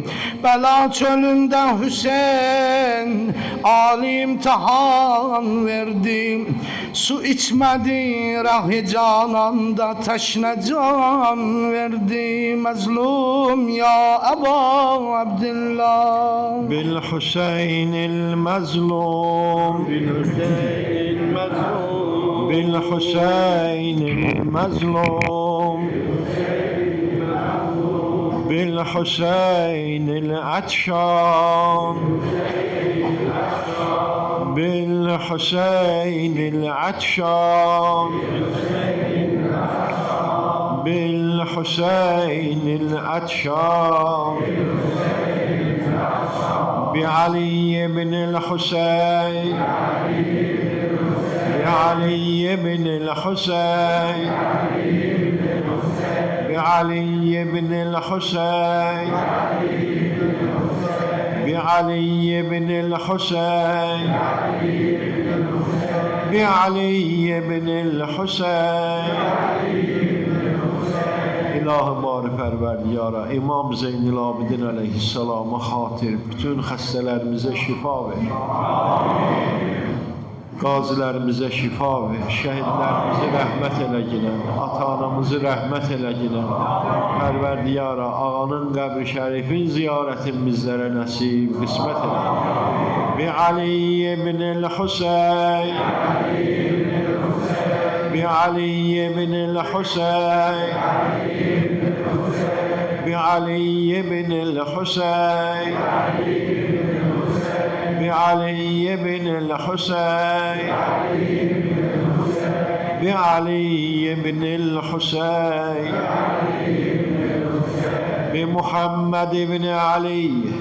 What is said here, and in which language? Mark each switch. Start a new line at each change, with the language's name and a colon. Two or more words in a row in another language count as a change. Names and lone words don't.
Turkish: Bela çölünde Hüseyin Ali imtihan verdi. Su içmedi rahi cananda teşne can verdi.
Arabic: مظلوم يا أبا عبد الله. بالحسين المظلوم، بالحسين المظلوم، بالحسين المظلوم، بالحسين العطشان، بالحسين العطشان، بالحسين العطشان, bil Hüseyin'il atşan, bil Hüseyin'il atşan, بعلي بن الحسين بعلي بن الحسين بعلي بن الحسين بعلي بن الحسين بعلي بن الحسين
Azerbaijani: İlahi bari Pərverdiyara, İmam Zeynil Abidin Aleyhisselam'a xatir bütün xəstələrimizə şifa ver. Qazilərimizə şifa ver, şəhidlərimizi rəhmət elə ginən, ata-anamızı rəhmət elə ginən. Pərverdiyara, ağanın qəbri şərifin ziyarətin bizlərə nəsib, qismət elə.
Arabic: بعلي بن الحسين, بعلي بن الحسين بعلي بن الحسين بعلي بن الحسين بعلي بن الحسين بمحمد بن علي